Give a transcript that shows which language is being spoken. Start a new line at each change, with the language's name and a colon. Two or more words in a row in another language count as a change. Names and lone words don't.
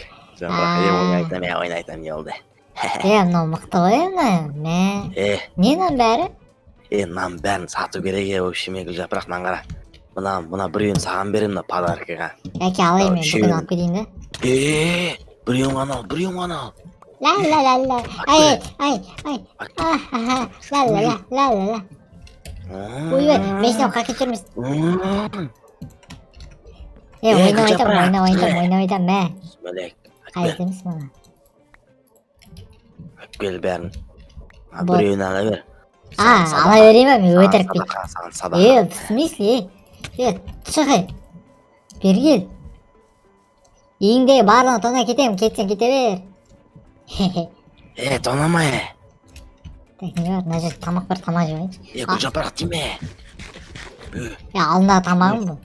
Kazakh: Жапырақ, ойнайтам, не болды? Мынау мықты ғой мына. Не мынаның бәрі? Мынаның бәрін сату керек, вообще Гүлжапырақ, мынаны қара. Мына біреуін саған берем, мына подаркаға. Әке алайын мен бүгін алып кетейін да. Біреуін ғана ал. Ла-ла-ла-ла. Ай. Ла-ла-ла. Ой, мен сен қақет жүрміз. Ойнап мә. Смелек. Қайтымыз мұны. Өпкел бәрін. Біреуін ала бер. Ала берейін ба, мен өтірік бейт. Саған садақа.
Russian: В смысле?
Kazakh: Шығай. Бергел. Үйіңдегі барлығын тона кетем, кетсен кете бер. Тонамай. Так, не бар, мына жерде тамақ бар, тамақ жеп алайыншы. Гүлжапырақ тиме. Алдындағы тамағым бұл.